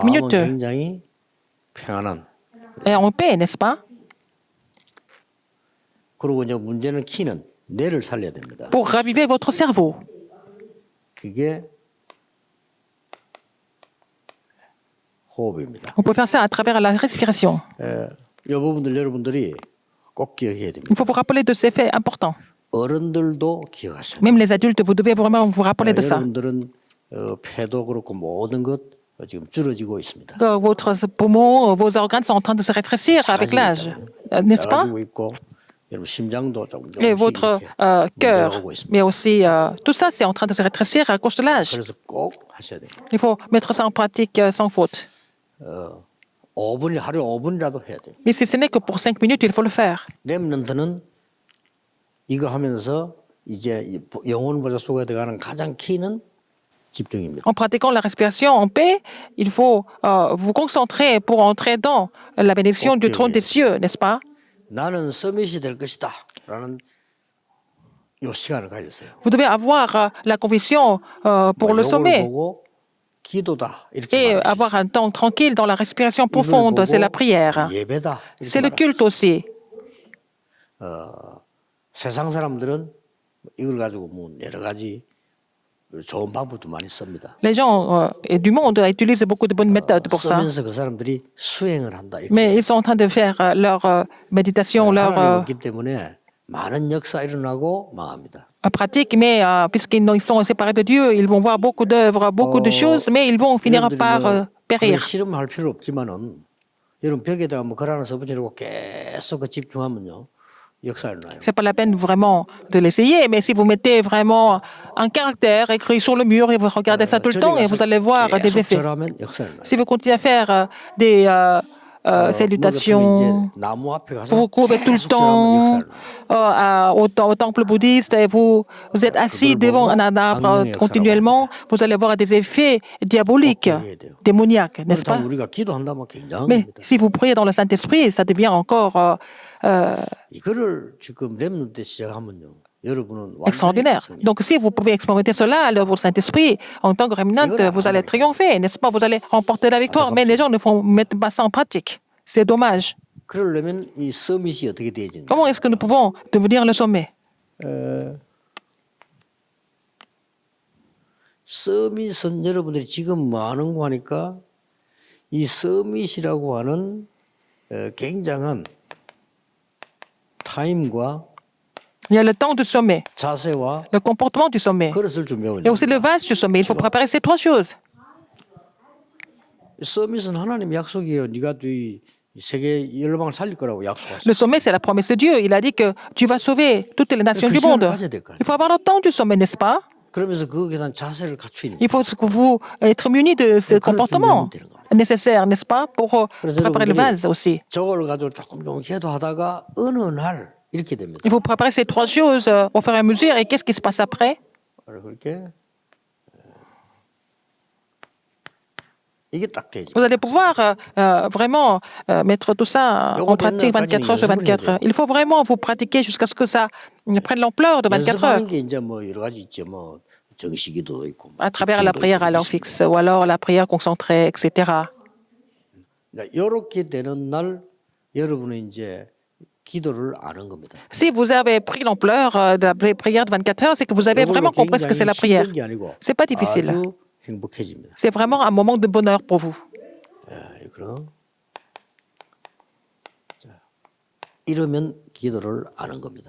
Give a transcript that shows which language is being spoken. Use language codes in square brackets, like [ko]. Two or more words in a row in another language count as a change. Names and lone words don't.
[ko] 마음은 minutes 굉장히 평안한. [fr] et en paix, n'est-ce pas? [ko] 그리고 이제 문제는 키는 뇌를 살려야 됩니다. [fr] Pour raviver votre cerveau. [ko] 그게 호흡입니다. [fr] On peut faire ça à travers la respiration. [ko] 이 부분들 여러분들이 꼭 기억해야 됩니다. [fr] Il faut vous rappeler de ces faits importants. [ko] 어른들도 기억하셔야 돼요. [fr] Même les adultes, vous devez vraiment vous rappeler de ça. [ko] 여러분들은 폐도 그렇고 모든 것 지금 줄어지고 있습니다. [fr] Que votre poumon, vos organes sont en train de se rétrécir avec l'âge, n'est-ce pas? [ko] 작아지고 있고 여러분 심장도 조금 [fr] Et [ko] 조금씩 [fr] votre [ko] 이렇게 [fr] cœur, [ko] 문제가 오고 있습니다. [fr] mais aussi tout ça, c'est en train de se rétrécir à cause de l'âge. [ko] 그래서 꼭 하셔야 돼요. [fr] Il faut mettre ça en pratique sans faute. [ko] 5분 하루에 5분이라도 해야 돼요. [fr] Mais si ce n'est que pour 5 minutes, il faut le faire. [ko] 렘넌트는 이거 하면서 이제 영혼 보좌 속에 들어가는 가장 키는 집중입니다. [fr] En pratiquant la respiration en paix, il faut vous concentrer pour entrer dans la bénédiction du trône des cieux, n'est-ce pas? [ko] 나는 서밋이 될 것이다 라는 요 시간을 가졌어요. [fr] Vous devez avoir la conviction pour le [ko] 요걸 [fr] sommet [ko] 보고 기도다 이렇게 [fr] et [ko] 말할 수 [fr] avoir [ko] 있어요. [fr] un temps tranquille dans la respiration [ko] 이걸 [fr] profonde, [ko] 보고 [fr] c'est la prière. [ko] 예배다 이렇게 [fr] C'est le [ko] 말할 수 [fr] culte aussi. [ko] 있어요. 세상 사람들은 이걸 가지고 뭐 여러 가지 좋은 방법도 많이 씁니다. [fr] Les gens du monde utilisent beaucoup de bonnes méthodes pour ça. [ko] 쓰면서 그 사람들이 수행을 한다 이렇게. [fr] Mais ils sont en train de faire leur méditation, leur [ko] 하나님 없기 때문에 많은 역사 일어나고 망합니다. [fr] pratique, mais puisqu'ils sont séparés de Dieu, ils vont voir beaucoup d'œuvres, beaucoup de choses, mais ils vont finir par périr. [ko] 실험할 필요 없지만은 여러분 벽에다가 뭐 글 하나 써붙이고 계속 그 집중하면요 역사 일어나요. [fr] C'est pas la peine vraiment de l'essayer, mais si vous mettez vraiment un caractère écrit sur le mur et vous regardez ça tout le temps, et vous allez voir des [ko] 계속 [fr] effets. [ko] 절하면 역사 일어나요. [fr] Si vous continuez à faire des salutations, [ko] 이제 나무 앞에 가서 [fr] vous vous courbez tout le [ko] 계속 절하면 역사 [fr] temps [ko] 일어나요. [fr] au temple bouddhiste et vous êtes assis devant un arbre continuellement, vous allez voir des effets diaboliques, démoniaques, n'est-ce pas? [ko] 그렇다면 우리가 기도한다면 굉장한 [fr] Mais [ko] 겁니다. [fr] si vous priez dans le Saint-Esprit, ça devient encore [ko] 이거를 지금 렘넌트 때 시작하면요. 여러분은 완전히 [fr] extraordinaire. [ko] 승리. [fr] Donc, si vous pouvez expérimenter cela à l'œuvre du Saint-Esprit, en tant que remnant, vous allez triompher, n'est-ce pas? Vous allez remporter la victoire. Mais les gens ne mettent pas ça en pratique. C'est dommage. [ko] 그러려면 이 서밋이 어떻게 되어지냐? [fr] Comment est-ce que nous pouvons devenir le sommet? [ko] 서밋은 여러분들이 지금 뭐 하는 거 하니까 이 서밋이라고 하는 굉장한 타임과 [fr] Il y a le temps du sommet, [ko] 자세와 [fr] le comportement du sommet, [ko] 그릇을 준비하고 [fr] et aussi [ko] 있는 [fr] le vase du sommet. Il faut préparer ces 3 choses. [ko] 서밋은 하나님 약속이에요. 네가 이 세계 열방을 살릴 거라고 약속하셨어요. [fr] Le sommet, c'est la promesse de Dieu. Il a dit que tu vas sauver toutes les nations du monde. Il faut avoir le temps du sommet, n'est-ce pas? [ko] 그러면서 거기에 대한 자세를 갖추는 [fr] Il faut que vous être muni de ce comportement nécessaire, n'est-ce pas, pour préparer le vase aussi. [ko] 저걸 가지고 조금 기도하다가 어느 날 이렇게 됩니다. [fr] Il faut préparer ces 3 choses au fur et à mesure. Et qu'est-ce qui se passe après? [ko] 바로 그렇게 이게 딱 되지. [fr] Vous allez pouvoir vraiment mettre tout ça en pratique 24 heures sur 24 heures. Il faut vraiment vous pratiquer jusqu'à ce que ça prenne l'ampleur de 24 heures. [ko] 연습하는 게 이제 뭐 여러 가지 있죠. 뭐 정시기도도 있고. [fr] À travers la prière à l'heure fixe ou alors la prière concentrée, etc. [ko] 이렇게 되는 날 여러분은 이제 기도를 아는 겁니다. [fr] Si vous avez pris l'ampleur de la prière de 24 heures, c'est que vous avez vraiment compris ce que c'est la prière. C'est pas difficile. [ko] 아주 행복해집니다. [fr] C'est vraiment un moment de bonheur pour vous. [ko] 그럼 이러면 기도를 아는 겁니다.